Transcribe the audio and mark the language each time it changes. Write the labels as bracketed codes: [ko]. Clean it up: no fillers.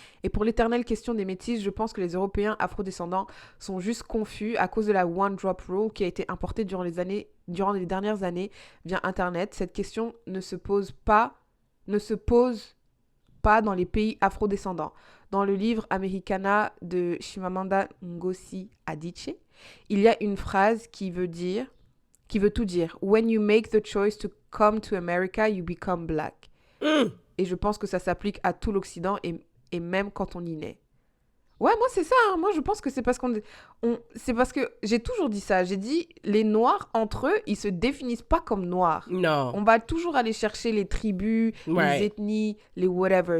[fr] Et pour l'éternelle question des métis, je pense que les Européens afrodescendants sont juste confus à cause de la One Drop Rule qui a été importée durant les dernières années via Internet. Cette question ne se pose pas dans les pays afrodescendants. Dans le livre Americana de Chimamanda Ngozi Adichie, il y a une phrase qui veut tout dire. [en] When you make the choice to come to America, you become black. [fr] Et je pense que ça s'applique à tout l'Occident et même quand on y naît. Ouais, moi c'est ça. Moi je pense que c'est parce c'est parce que j'ai toujours dit ça. J'ai dit les noirs entre eux, ils se définissent pas comme noirs. Non. On va toujours aller chercher les tribus, les ethnies, les whatever.